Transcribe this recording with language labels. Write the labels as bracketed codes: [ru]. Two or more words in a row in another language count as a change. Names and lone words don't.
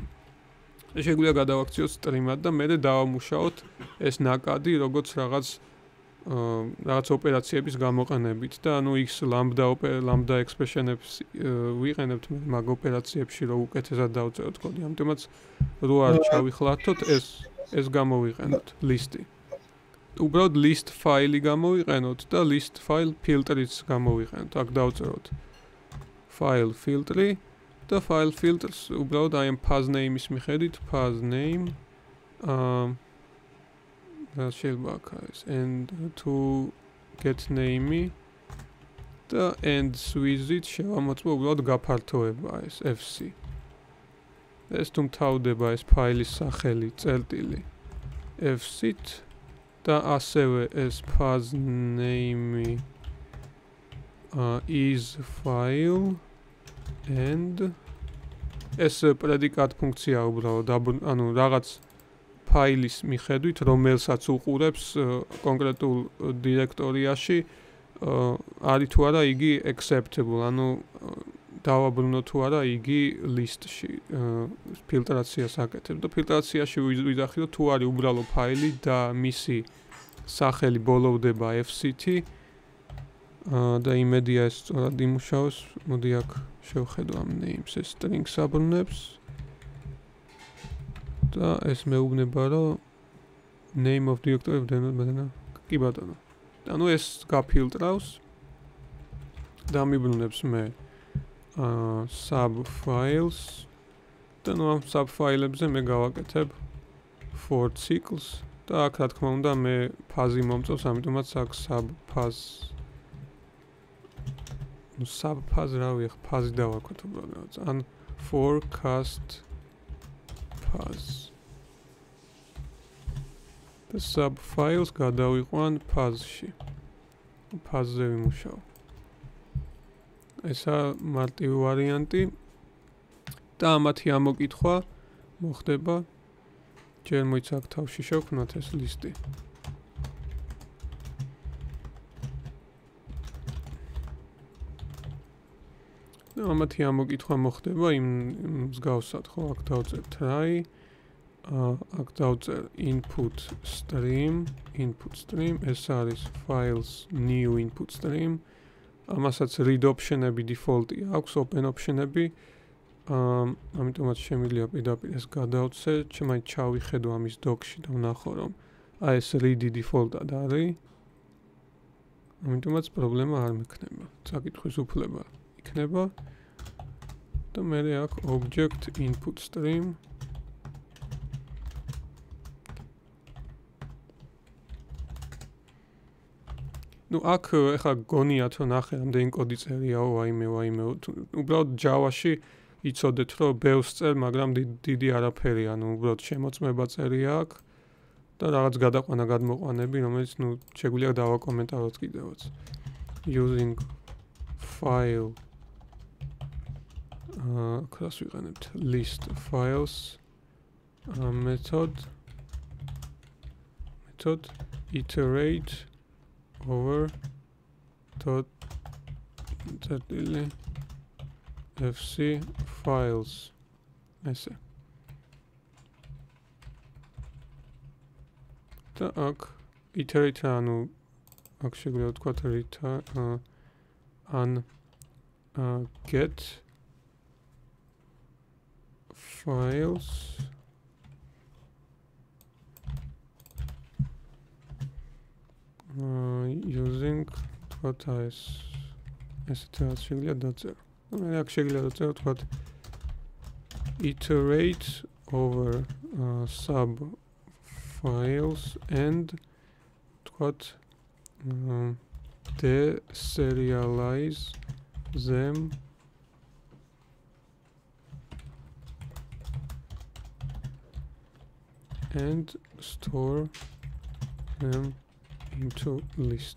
[ka] შეგვიძლია გადავაქციოთ stream-ად და მე დავამუშაოთ ეს ნაკადი როგორც რაღაც ოპერაციების გამოყენებით და ანუ x [en] lambda expression-ებს [ka] ვიყენებთ მაგ ოპერაციებში რომ უკეთესად დავწეროთ კოდი. ამიტომაც რო არ ჩავიხლათოთ ეს გამოვიყენოთ list-ი. უბრალოდ [en] list file-ი [ka] გამოვიყენოთ და [en] list file filter-იც [ka] გამოვიყენოთ. აქ დავწეროთ [en] file filter-ი [ka] და [en] file filters [ka] უბრალოდ აი ამ [en] path name-ის [ka] მიხედვით [en] path name [ka] შეიძლება აქ არის [en] and to get name-ი [ka] და [en] and with-ით [ka] შევამოწმო უბრალოდ გაფართოება ეს fc. ეს თუ მთავრდება ეს ფაილის სახელი წერტილი fc-ით და ასევე ეს [en] path name is file [ka] and ეს პრედიკატ ფუნქცია უბრალოდ ანუ რაღაც ფაილის მიხედვით, რომელსაც უყურებს კონკრეტულ დირექტორიაში, არის თუ არა იგი acceptable, ანუ დავაბრუნო თუ არა იგი ლისტში ფილტრაციას აკეთებს და ფილტრაციაში ვიზახილო თუ არის უბრალო ფაილი და მისი სახელი ბოლოვდება fct და იმედია ეს სწორად იმუშაოს. მოდი აქ შევხედო ამ names ეს strings აბრუნებს და ეს მეუბნება რომ [en] name of directory [ka] კი ბატონო. ანუ ეს გაფილტრავს და მიბრუნებს მე [en] sub files [ka] და ნუ ამ sub file-ებზე მე გავაკეთებ [en] for cycles [ka] და აქ რა თქმა უნდა მე ფაზი მომწონს, ამიტომაც აქ sub phase რავი ახ ფაზი დავარქვათ უბრალოდ ან [en] forecast phase [ka] და [en] sub files [ka] გადავიყვან phase-ში. phase-ზე ვიმუშაო. ესა მარტივი ვარიანტი და ამათი ამოკითხვა მოხდება ჯერ მოიცა აქ თავში შევქმნათ ეს ლისტი. და ამათი ამოკითხვა მოხდება იმ მსგავსად, ხო, აქ დავწერ try, აქ დავწერ [en] input stream, [ka] ეს არის [en] files new input stream. [ka] ამასაც [en] read option-ები [ka] default-ი აქვს, [en] open option-ები. [ka] ამიტომაც შემიძლია პირდაპირ ეს გადავწე, შემაინც ჩავიხედო ამის doc-ში და ვნახო რომ ეს read-ი default-ად არის. ამიტომაც პრობლემა არ მექნება. საკითხვის უფლება იქნება და მე აქ [en] object input stream [ka] ნუ აქ ეხლა გონიათ რომ ნახე ამდენი კოდი წერიაო ვაიმე უბრალოდ Java-ში იცოდეთ რომ ბევრს წერ, მაგრამ დიდი არაფერი, ანუ უბრალოდ შემოწმება წერია აქ და რაღაც გადაყვანა გადმოყვანები, რომელიც ნუ შეგვიძლია დავაკომენტაროთ კიდევაც. [en] Using file class ვიყენებთ list files method iterate over fc files ესე [ka] და აქ iterate ანუ აქ შეგვიძლია ვთქვათ [en] return get files using what is [ka] ესეთი რაც შეგვიძლია დაწერო. მე აქ შეგვიძლია დაწერო თქვათ [en] iterate over sub files and თქვათ deserialize them and store them into list.